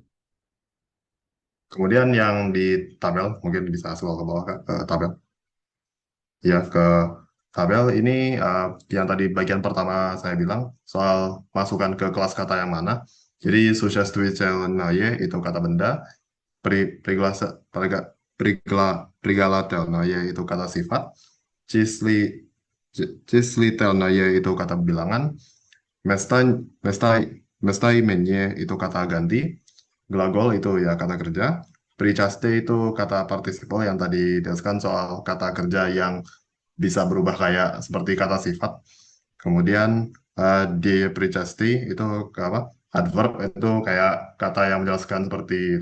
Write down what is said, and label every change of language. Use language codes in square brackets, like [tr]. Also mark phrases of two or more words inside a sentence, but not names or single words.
[id] Kemudian yang di tabel, mungkin bisa scroll ke bawah ke tabel. Ya, ke tabel ini yang tadi bagian pertama saya bilang soal masukan ke kelas kata yang mana. Jadi существительное itu kata benda, пригласа- прига- прилагательное itu kata sifat, числи, числительное itu kata bilangan, места, места, местоимение itu kata ganti, glagol itu ya kata kerja, причастие itu kata partisiple yang tadi dijelaskan soal kata kerja yang bisa berubah kayak seperti kata sifat. Kemudian di причастие itu apa? Adverb itu kayak kata yang menjelaskan seperti itu.